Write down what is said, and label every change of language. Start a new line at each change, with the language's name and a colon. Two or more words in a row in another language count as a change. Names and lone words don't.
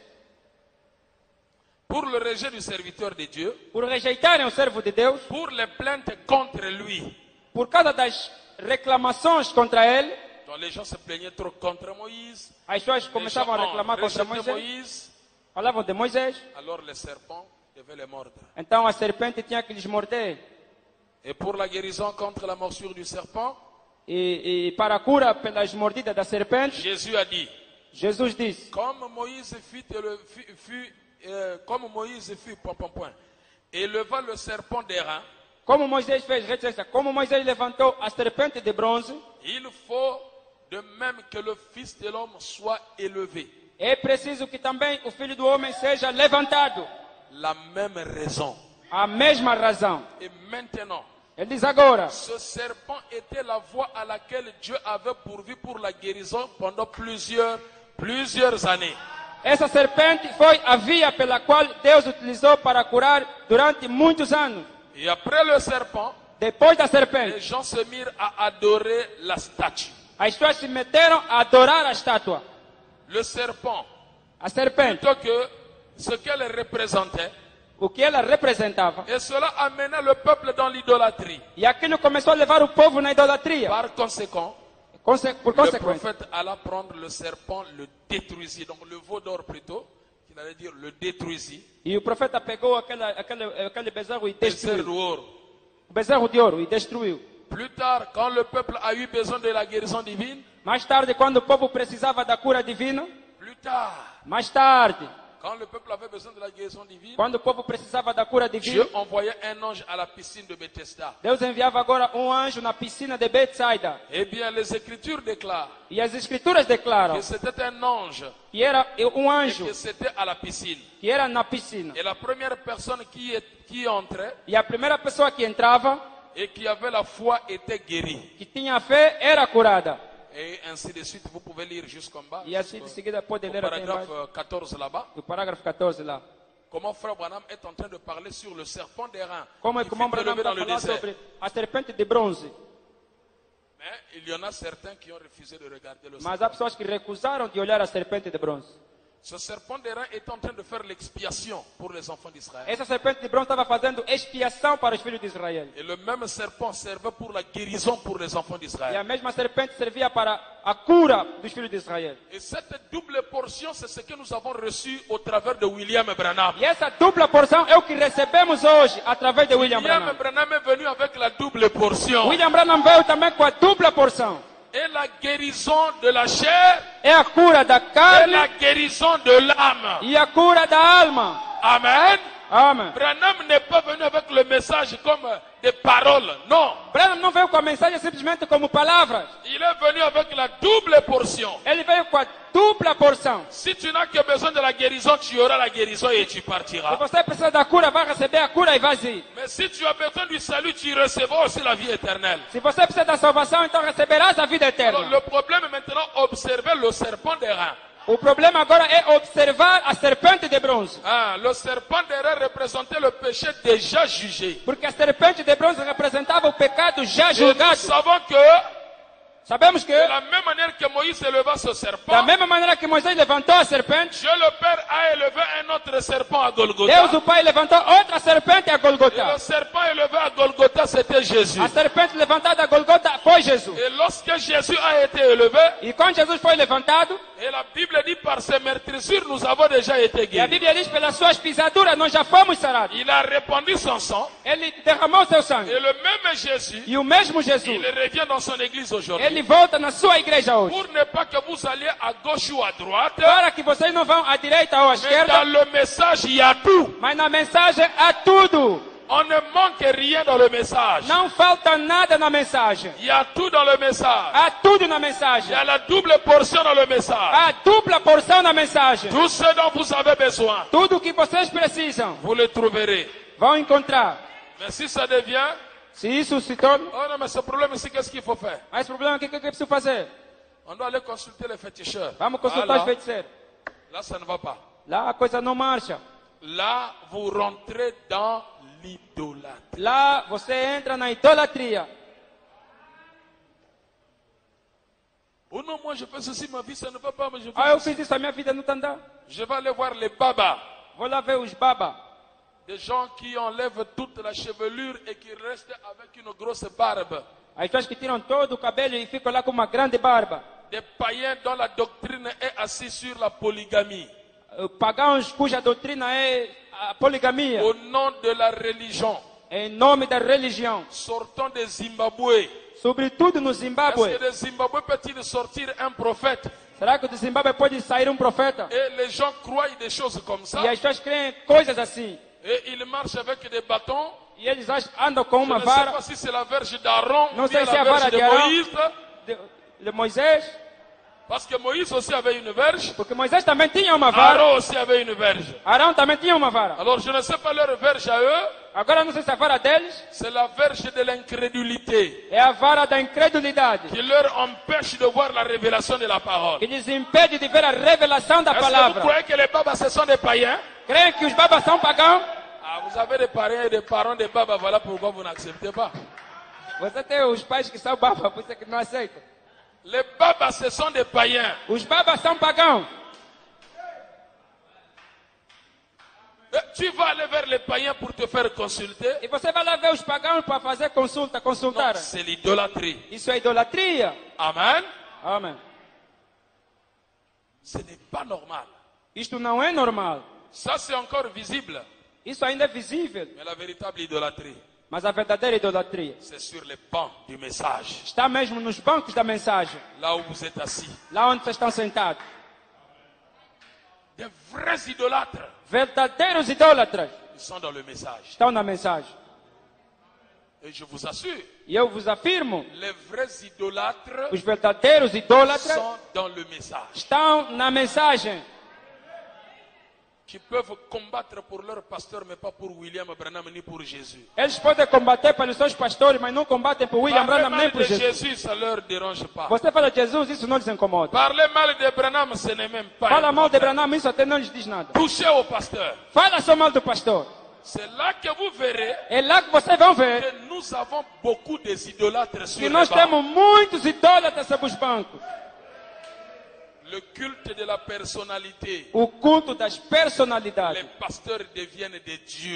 French: Pour le rejet du serviteur de Dieu,
Portuguese: Por rejeitarem o servo de Deus.
French: pour les plaintes contre lui.
Portuguese: Por causa das reclamações contra ele.
French: Donc les gens se plaignaient trop contre Moïse.
Portuguese: As pessoas
French: Les gens
Portuguese: começavam a
French: ont
Portuguese: reclamar contra
French: rejeté
Portuguese: Moisés.
French: Moïse.
Portuguese: Falavam de Moisés.
French: Alors les serpents devaient les mordre.
Portuguese: Então a serpente tinha que lhes morder.
French: Et pour la guérison contre la morsure du serpent,
Portuguese: E para a cura pelas mordidas da serpente,
French: Jésus a dit,
Portuguese: Jesus disse:
French: comme Moïse éleva le serpent d'airain,
Portuguese: como Moisés fez, reticência, como Moisés levantou a serpente de bronze,
French: il faut de même que le Fils de l'homme soit élevé.
Portuguese: é preciso que também o Filho do Homem seja levantado.
French: La même raison.
Portuguese: A mesma razão.
French: Et maintenant,
Portuguese: Ele diz agora:
French: ce serpent était la voie à laquelle Dieu avait pourvu pour la guérison pendant plusieurs années.
Portuguese: essa serpente foi a via pela qual Deus utilizou para curar durante muitos anos.
French: Et après le serpent,
Portuguese: Depois da
French: les
Portuguese: serpente,
French: gens se mirent à adorer la statue.
Portuguese: as pessoas se meteram a adorar a estátua.
French: Le serpent,
Portuguese: A serpente,
French: plutôt que ce qu'elle représentait,
Portuguese: o que ela representava.
French: et cela amenait le peuple dans l'idolâtrie.
Portuguese: E aquilo começou a levar o povo na idolatria.
French: Par conséquent,
Portuguese: Por
French: le
Portuguese: consequência,
French: prophète alla prendre le serpent, le détruisit, donc le veau d'or plutôt, qu'il allait dire le détruisit,
Portuguese: e o profeta pegou aquele bezerro e bezerro destruiu.
French: d'or.
Portuguese: O bezerro de ouro e destruiu.
French: Plus tard, quand le peuple a eu besoin de la guérison divine,
Portuguese: Mais tarde, quando o povo precisava da cura divina,
French: plus tard,
Portuguese: mais tarde,
French: quand le peuple avait besoin de la guérison divine,
Portuguese: quando o povo precisava da cura divina,
French: Dieu envoyait un ange à la piscine de Bethesda.
Portuguese: Deus enviava agora um anjo na piscina de Betsaida.
French: Eh bien, les Écritures déclarent
Portuguese: E as escrituras declaram
French: que c'était un ange
Portuguese: que era um
French: et
Portuguese: anjo
French: que c'était à la piscine.
Portuguese: que era na piscina.
French: Et la première personne qui entrait
Portuguese: E a primeira pessoa que entrava,
French: et qui avait la foi était guérie.
Portuguese: que tinha fé, era curada.
French: Et ainsi de suite, vous pouvez lire jusqu'en bas,
Portuguese: E assim de seguida pode
French: au
Portuguese: ler até
French: paragraphe
Portuguese: embaixo,
French: 14 là-bas,
Portuguese: do parágrafo 14 lá.
French: comment Frère Branham est en train de parler sur le serpent d'airain
Portuguese: Como é
French: qui
Portuguese: que o
French: fut
Portuguese: irmão Branham
French: élevé
Portuguese: está
French: dans le
Portuguese: falando
French: désert.
Portuguese: sobre a serpente de bronze.
French: Mais il y en a certains qui ont refusé de regarder le
Portuguese: Mas há
French: serpent.
Portuguese: pessoas que recusaram de olhar a serpente de bronze.
French: Ce serpent d'airain est en train de faire l'expiation pour les enfants d'Israël.
Portuguese: Essa serpente de bronze estava fazendo expiação para os filhos de Israel.
French: Et le même serpent servait pour la guérison pour les enfants
Portuguese: E a
French: d'Israël.
Portuguese: mesma serpente servia para a cura dos filhos de Israel.
French: Et cette double portion, c'est ce que nous avons reçu au travers de William Branham.
Portuguese: E essa dupla porção é o que recebemos hoje através de William William Branham.
French: Branham est venu avec la double portion.
Portuguese: William Branham veio também com a dupla porção.
French: Et la guérison de la chair
Portuguese: É a cura da
French: et
Portuguese: carne
French: la guérison de l'âme.
Portuguese: e a cura da alma.
French: Amen.
Portuguese: Amen.
French: Branham n'est pas venu avec le message comme des paroles. Non.
Portuguese: Branham não veio com a mensagem simplesmente como palavras.
French: Il est venu avec la double portion.
Portuguese: Ele veio com a dupla porção.
French: Si tu n'as que besoin de la guérison, tu auras la guérison et tu
Portuguese: Se
French: partiras.
Portuguese: você precisa da cura, vai receber a cura e vai ir.
French: Mais si tu as besoin du salut, tu recevras aussi la vie éternelle.
Portuguese: Se você precisa da salvação, então receberás a vida
French: Alors,
Portuguese: eterna.
French: le problème est maintenant observer le serpent d'airain.
Portuguese: O problema agora é observar a serpente de bronze.
French: Ah, le serpent d'airain représentait le péché déjà jugé.
Portuguese: Porque a serpente de bronze representava o pecado já
French: Et nous
Portuguese: julgado.
French: savons que,
Portuguese: Sabemos que,
French: de la même manière que Moïse éleva ce
Portuguese: da
French: serpent,
Portuguese: mesma maneira que Moisés levantou a serpente,
French: Dieu le Père a élevé un autre serpent à
Portuguese: Deus
French: Golgotha.
Portuguese: o Pai levantou outra serpente a
French: Et
Portuguese: Golgotha.
French: le serpent élevé à Golgotha, c'était Jésus.
Portuguese: A serpente levantada a Golgotha foi Jesus.
French: Et lorsque Jésus a été élevé,
Portuguese: E quando Jesus foi levantado,
French: et la Bible dit par ses meurtrissures, nous avons déjà été
Portuguese: e a
French: guéris.
Portuguese: Bíblia diz pelas suas pisaduras nós já fomos sarados.
French: Il a répandu son sang.
Portuguese: Ele derramou seu
French: Et
Portuguese: sangue.
French: le même Jésus,
Portuguese: E o mesmo Jesus,
French: il revient dans son église aujourd'hui.
Portuguese: ele volta na sua igreja hoje.
French: Pour ne pas que vous alliez à gauche ou à droite,
Portuguese: Para que vocês não vão à direita ou à
French: mais dans
Portuguese: esquerda,
French: le message, il y a tout.
Portuguese: mas na mensagem há tudo.
French: On ne manque rien dans le message.
Portuguese: Não falta nada na mensagem.
French: Il y a tout dans le message.
Portuguese: Há tudo na
French: Il y
Portuguese: mensagem.
French: a la double portion dans le message.
Portuguese: Há dupla porção na mensagem.
French: Tout ce dont vous avez besoin,
Portuguese: Tudo o que vocês precisam
French: vous le trouverez.
Portuguese: vão encontrar.
French: Mais si ça devient,
Portuguese: Se isso se torna,
French: oh non, mais ce problème ici, qu'est-ce qu'il faut faire?
Portuguese: mas o problema é o que eu preciso fazer?
French: On doit aller consulter les féticheurs.
Portuguese: Vamos consultar
French: Ah,
Portuguese: os feiticeiros.
French: là, ça ne va pas.
Portuguese: Lá a coisa não marcha.
French: Là, vous rentrez dans l'idolâtrie.
Portuguese: Lá você entra na idolatria.
French: Oh non, moi je fais ceci, ma vie, ça ne va pas, mais je fais
Portuguese: Ah, eu
French: ceci.
Portuguese: fiz isso, a minha vida não está andando.
French: Je vais aller voir les babas.
Portuguese: Vou lá ver os baba.
French: Des gens qui enlèvent toute la chevelure et qui restent avec une grosse barbe.
Portuguese: As pessoas que tiram todo o cabelo e ficam lá com uma grande barba.
French: Des païens dont la doctrine est assise sur la polygamie.
Portuguese: Pagãos cuja doutrina é a poligamia.
French: Au nom de la religion.
Portuguese: Em nome da religião.
French: Sortons des Zimbabwe.
Portuguese: Sobretudo no
French: Est-ce que
Portuguese: Zimbábue.
French: de Zimbabwe peut-il sortir un prophète?
Portuguese: Será que do Zimbábue pode sair profeta?
French: Et les gens croient des choses comme ça.
Portuguese: E as pessoas creem coisas assim.
French: Et ils marchent avec des bâtons.
Portuguese: E eles andam com
French: Je
Portuguese: uma
French: ne sais
Portuguese: vara
French: pas si c'est la verge d'Aaron
Portuguese: Non
French: ou bien
Portuguese: sei se é
French: la
Portuguese: a vara
French: verge de
Portuguese: de Arão.
French: Moïse.
Portuguese: de Moisés.
French: Parce que Moïse aussi avait une verge.
Portuguese: Porque Moisés também tinha uma vara.
French: Aaron aussi avait une verge.
Portuguese: Arão também tinha uma vara.
French: Alors je ne sais pas leur verge à eux.
Portuguese: Agora não sei se a vara deles
French: C'est la verge de l'incrédulité
Portuguese: é a vara da incredulidade.
French: qui leur empêche de voir la révélation de la parole.
Portuguese: Que lhes impede de ver a revelação da
French: Est-ce que vous
Portuguese: palavra.
French: croyez que les babas ce sont des païens?
Portuguese: Creem que os babas são pagãos?
French: Ah, vous avez des parents et des parents des babas, voilà pourquoi vous n'acceptez pas.
Portuguese: Você tem os pais que são babas, por isso é que não aceitam.
French: Les babas ce sont des païens.
Portuguese: Os babas são pagãos.
French: Tu vas aller vers les païens pour te faire consulter.
Portuguese: E você vai lá ver os pagãos para fazer consulta,
French: Non,
Portuguese: consultar.
French: c'est l'idolâtrie.
Portuguese: Isso é idolatria.
French: Amen.
Portuguese: Amém.
French: Ce n'est pas normal.
Portuguese: Isto não é normal.
French: Ça, c'est encore visible.
Portuguese: Isso ainda é visível.
French: Mais la véritable idolâtrie,
Portuguese: Mas a verdadeira idolatria
French: c'est sur les bancs du message.
Portuguese: está mesmo nos bancos da mensagem.
French: Là où vous êtes assis.
Portuguese: Lá onde vocês estão sentados.
French: Des vrais idolâtres,
Portuguese: Verdadeiros idólatras
French: ils sont dans le message.
Portuguese: estão na mensagem.
French: Et je vous assure,
Portuguese: E eu vos afirmo,
French: les vrais idolâtres
Portuguese: os verdadeiros idólatras
French: sont dans le message.
Portuguese: estão na mensagem.
French: Qui peuvent combattre pour leur pasteur, mais pas pour William Branham ni pour Jésus.
Portuguese: Eles podem combater pelos seus pastores, mas não combatem por William
French: Parler
Portuguese: Branham nem
French: mal
Portuguese: por
French: de
Portuguese: Jesus.
French: Jésus, ça leur dérange pas.
Portuguese: Você fala de Jesus, isso não lhes incomoda.
French: Parler mal de Branham, ce n'est même pas
Portuguese: Fala
French: un
Portuguese: mal de
French: problème.
Portuguese: Branham, isso até não lhes diz nada.
French: Touchez au pasteur.
Portuguese: Fala só mal do pastor.
French: C'est là que vous verrez
Portuguese: É lá que vocês vão ver
French: que nous avons beaucoup des idolâtres sur
Portuguese: que
French: les
Portuguese: nós
French: bancs.
Portuguese: temos muitos idólatras sobre os bancos.
French: Le culte de la personnalité.
Portuguese: O culto das
French: Les
Portuguese: personalidades.
French: pasteurs deviennent des dieux